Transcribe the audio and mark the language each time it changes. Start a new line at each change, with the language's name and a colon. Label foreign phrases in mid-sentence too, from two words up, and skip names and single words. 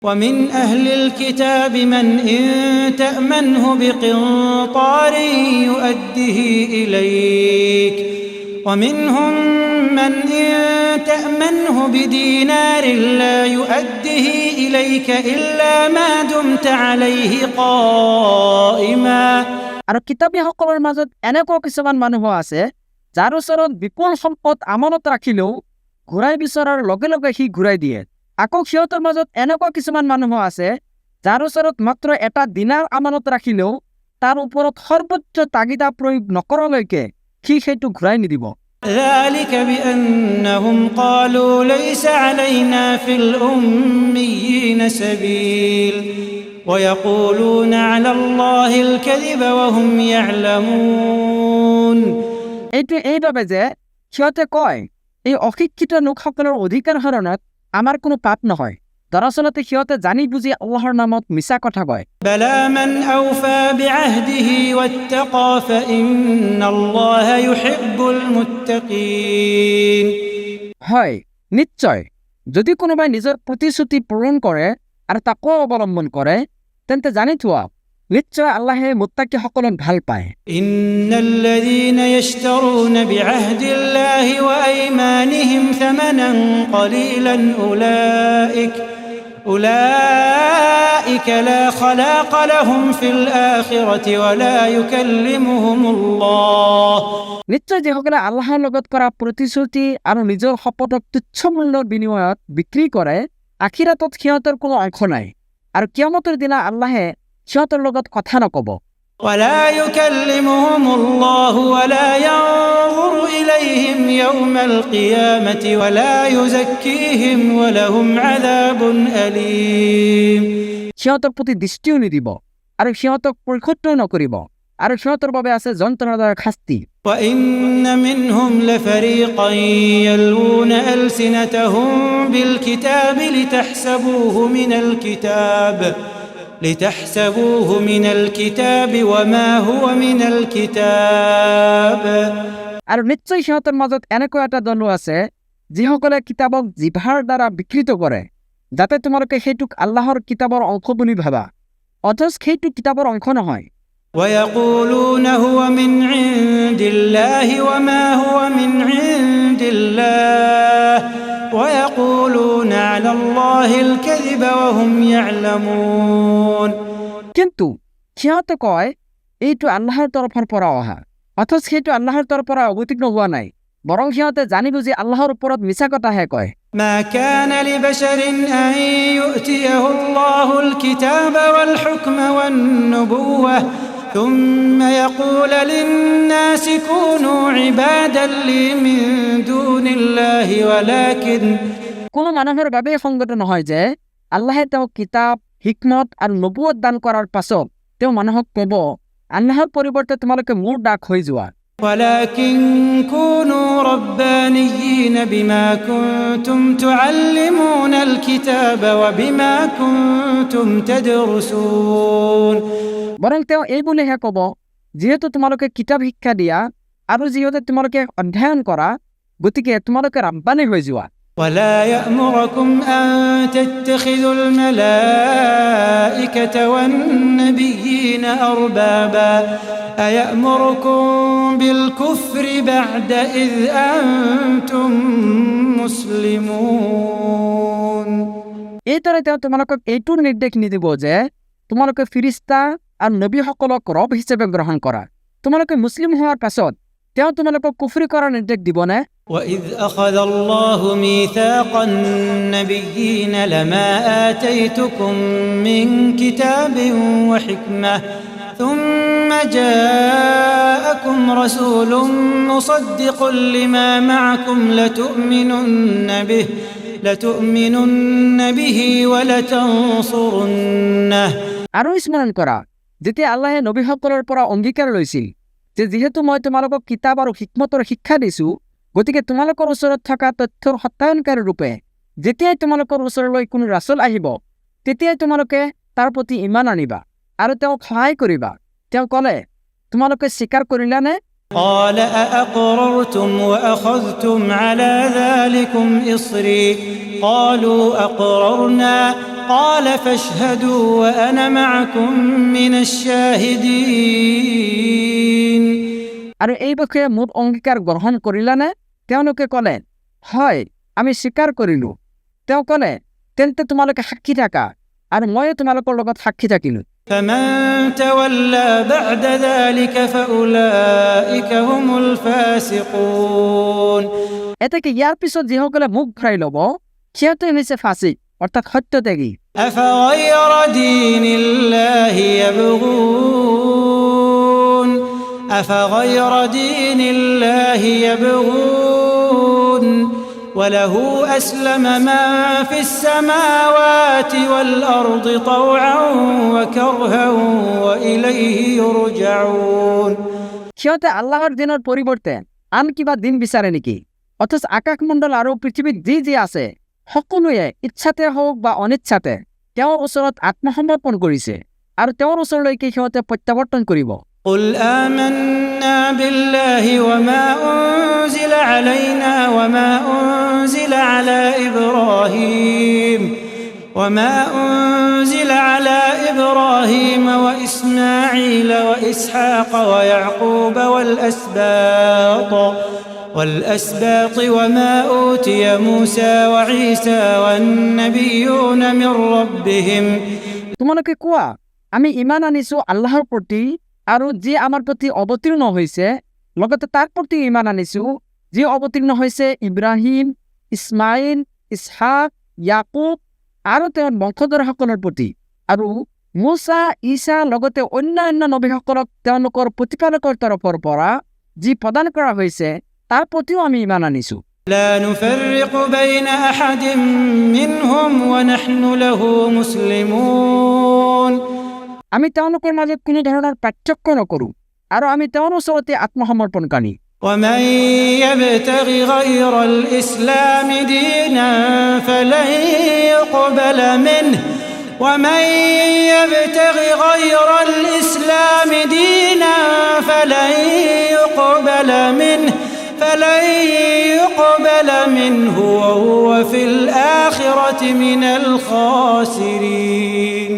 Arabic: ومن أهل الكتاب من إن تأمنه بقنطار يؤده إليك ومنهم من إن تأمنه بدينار لا يؤده إليك إلا ما دمت عليه قائما
Assamese: আৰু কিতাপীসকলৰ মাজত এনেকুৱা কিছুমান মানুহ আছে যাৰ ওচৰত বিপুল সম্পদ আমানত ৰাখিলেও ঘূৰাই বিচৰাৰ লগে লগে সি ঘূৰাই দিয়ে। আকৌ সিহঁতৰ মাজত এনেকুৱা কিছুমান মানুহ আছে যাৰ ওচৰত মাত্ৰ এটা দিনাৰ আমানত ৰাখিলেও তাৰ ওপৰত সৰ্বোচ্চ তাগিদা প্ৰয়োগ নকৰালৈকে সি সেইটো ঘূৰাই নিদিব।
Arabic: ذلك بأنهم قالوا ليس علينا في الأميين سبيل ويقولون على الله الكذب وهم يعلمون
Assamese: এইটো এইভাবে যে সিহঁতে কয় এই অশিক্ষিত লোকসকলৰ অধিকাৰ হৰণত আমাৰ কোনো পাপ নহয়। দৰাচলতে সিহঁতে জানি বুজি আল্লাহৰ নামত মিছা কথা কয়।
Arabic: بلى من أوفى بعهده واتقى فإن الله يحب المتقين
Assamese: হয়, নিশ্চয় যদি কোনোবাই নিজৰ প্ৰতিশ্ৰুতি পূৰণ কৰে আৰু তাকো অৱলম্বন কৰে তেন্তে জানি থোৱা নিশ্চয় আল্লাহে মুত্তাকিসকলক ভাল পায়।
Arabic: إن الذين يشترون بعهد الله وأيمانهم ثمنا قليلا أولئك لا خلاق لهم في الآخرة ولا يكلمهم الله
Assamese: নিশ্চয় যিসকলে আল্লাহৰ লগত কৰা প্ৰতিশ্ৰুতি আৰু নিজৰ শপতক তুচ্ছ মূল্যৰ বিনিময়ত বিক্ৰী কৰে আখিৰাতত সিহঁতৰ কোনো অংশ নাই আৰু কিয়ামতৰ দিনা আল্লাহে সিহঁতৰ লগত কথা নকব।
Arabic: ولا يكلمهم الله ولا ينظر إليهم يوم القيامة ولا يزكيهم ولهم عذاب أليم
Assamese: সিহঁতৰ প্ৰতি দৃষ্টিও নিদিব আৰু সিহঁতক পৰীক্ষা নকৰিব আৰু সিহঁতৰ বাবে আছে যন্ত্ৰণাদায়ক শাস্তি।
Arabic: وإن منهم لفريقا يلوون ألسنتهم بالكتاب لتحسبوه من الكتاب وما هو من الكتاب
Assamese: আৰু নিশ্চয় সিহঁতৰ মাজত এনেকুৱা এটা দল আছে যিসকলে কিতাপক জিভাৰ দ্বাৰা বিকৃত কৰে যাতে তোমালোকে সেইটোক আল্লাহৰ কিতাপৰ অংশ বুলি ভাবা অথচ সেইটো কিতাপৰ অংশ নহয়।
Arabic: ويقولون هو من عند الله وما هو من عند الله ويقولون على الله الكذب وهم يعلمون
Assamese: কিন্তু সিহঁতে কয় এইটো আল্লাহৰ তৰফৰ পৰা অহা অথচ সেইটো আল্লাহৰ তৰফৰ পৰা অৱতীৰ্ণ হোৱা নাই বৰং সিহঁতে জানি বুজি আল্লাহৰ ওপৰত মিছা কথাহে কয়।
Arabic: ما كان لبشر أن يؤتيه الله الكتاب والحكم والنبوة ثم يقول للناس كونوا عبادا لي من دون الله
Assamese: কোনো মানুহৰ বাবে সংগত নহয় যে আল্লাহে তেওঁক কিতাপ হিকমত আৰু নবুৱত দান কৰাৰ পাছত তেওঁ মানুহক ক'ব আল্লাহৰ পৰিৱৰ্তে তোমালোকে মোৰ দাস হৈ যোৱা।
Arabic: ولكن كونوا ربانيين بما كنتم تعلمون الكتاب وبما كنتم تدرسون
Assamese: বৰং তেওঁ এই বুলিহে ক'ব যিহেতু তোমালোকে কিতাপ শিক্ষা দিয়া আৰু যিহেতু তোমালোকে অধ্যয়ন কৰা গতিকে তোমালোকে ৰাব্বানী হৈ যোৱা।
Arabic: ولا يأمركم أن تتخذوا الملائكة والنبيين أربابا أيأمركم بالكفر بعد إذ أنتم مسلمون
Assamese: এইদৰে তেওঁ তোমালোকক এইটো নিৰ্দেশ নিদিব যে তোমালোকে ফিৰিস্তা আৰু নবীসকলক ৰব হিচাপে গ্ৰহণ কৰা। তোমালোকে মুছলিম হোৱাৰ পাছত তেওঁ তোমালোকক কুফৰি কৰাৰ নিৰ্দেশ দিবনে?
Arabic: وإذ أخذ الله ميثاق النبيين لما آتيتكم من كتاب وحكمة ثم جاءكم رسول مصدق لما معكم لتؤمنن به ولتنصرنه
Assamese: আৰু স্মৰণ কৰা যেতিয়া আল্লাহে নবীসকলৰ পৰা অংগীকাৰ লৈছিল যে যিহেতু মই তোমালোকক কিতাপ আৰু হিকমতৰ শিক্ষা দিছো গতিকে তোমালোকৰ ওচৰত থকা তথ্যৰ সত্যায়নকাৰী ৰূপে যেতিয়াই তোমালোকৰ ওচৰলৈ কোনো ৰাসূল আহিব তেতিয়াই তোমালোকে তাৰ প্ৰতি ঈমান আনিবা আৰু তেওঁক সহায় কৰিবা। তেওঁ ক'লে তোমালোকে স্বীকাৰ কৰিলানে?
Arabic: قال أأقررتم وأخذتم على ذلكم إصري قالوا أقررنا قال فاشهدوا وأنا معكم من الشاهدين
Assamese: আৰু এই বিষয়ে মোৰ অংগীকাৰ গ্ৰহণ কৰিলানে? তেওঁলোকে ক'লে, হয়, আমি স্বীকাৰ কৰিলোঁ। তেওঁ ক'লে, তেন্তে তোমালোকে সাক্ষী থাকা, আৰু ময়ো তোমালোকৰ লগত সাক্ষী থাকিলোঁ।
Arabic: فمن تولى بعد ذلك فأولئك هم الفاسقون
Assamese: এতেকে ইয়াৰ পিছত যিসকলে মুখ ঘূৰাই ল'ব, সিহঁতে হৈছে ফাছিক, অৰ্থাৎ সত্যত্যাগী।
Arabic: أفغير دين الله يبغون أفغير دين الله يبغون وله أسلم من في السماوات والأرض طوعا وكرها وإليه يرجعون
Assamese: সিহঁতে আল্লাহৰ দিনৰ পৰিৱৰ্তে আন কিবা দিন বিচাৰে নেকি? অথচ আকাশমণ্ডল আৰু পৃথিৱীত যি যি আছে সকলোৱে ইচ্ছাতে হওক বা অনিচ্ছাতে তেওঁৰ ওচৰত আত্মসমৰ্পণ কৰিছে, আৰু তেওঁৰ ওচৰলৈকে সিহঁতে প্ৰত্যাৱৰ্তন কৰিব।
Arabic: قل آمنا بالله وما أنزل علينا وما أنزل على إبراهيم وإسماعيل وإسحاق ويعقوب والأسباط وما أوتي موسى وعيسى والنبيون من ربهم
Assamese: তোমালোকে কোৱা, আমি ইমান আনিছো আল্লাহৰ প্ৰতি আৰু যি আমাৰ প্ৰতি অৱতীৰ্ণ হৈছে, লগতে তাৰ প্ৰতি ইমান আনিছো যি অৱতীৰ্ণ হৈছে ইব্ৰাহিম, ইছমাইল, ইছহাক, ইয়াকুব আৰু তেওঁৰ বংশধৰসকলৰ প্ৰতি, আৰু মুছা, ঈছা লগতে অন্যান্য নবীসকলক তেওঁলোকৰ প্ৰতিপালকৰ তৰফৰ পৰা যি প্ৰদান কৰা হৈছে তাৰ প্ৰতিও আমি ইমান আনিছো।
Arabic: لا نفرق بين أحد منهم ونحن له مسلمون
Assamese: আমি তেওঁলোকৰ মাজত কোনো ধৰণৰ পাৰ্থক্য নকৰোঁ, আৰু আমি তেওঁৰ ওচৰতে আত্মসমৰ্পণকাৰী।
Arabic: ومن يبتغ غير الإسلام دينا فلن يقبل منه ومن يبتغ غير الإسلام دينا فلن يقبل منه وهو في الآخرة من الخاسرين